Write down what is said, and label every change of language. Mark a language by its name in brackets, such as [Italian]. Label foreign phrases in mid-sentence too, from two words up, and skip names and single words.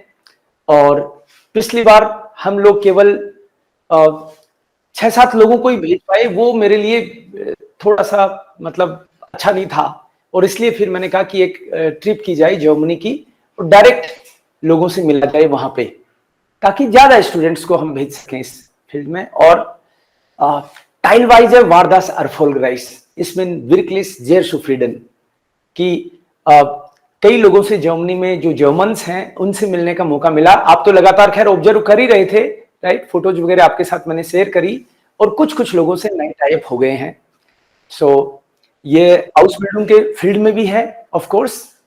[Hindi] और पिछली बार हम लोग केवल 6-7 लोगों को ही भेज पाए, वो मेरे लिए थोड़ा सा मतलब अच्छा नहीं था, और इसलिए फिर मैंने कहा कि एक ट्रिप की जाए जर्मनी की और डायरेक्ट लोगों से मिला जाए वहां पे, ताकि ज्यादा स्टूडेंट्स को हम भेज सकें इस [English] field. [Hindi] और [German] teilweise war das erfolgreich, [Hindi] इसमें [German] wirklich sehr zufrieden [Hindi] कि कई लोगों से जर्मनी में जो जर्मन्स हैं उनसे मिलने का मौका मिला। आप तो लगातार खैर ऑब्जर्व कर ही रहे थे, राइट? [English] photos [Hindi] आपके साथ मैंने शेयर करी, और कुछ कुछ लोगों से नए टाइप हो गए हैं। सो ये [English] house building [Hindi] के फील्ड में भी है [English] of course.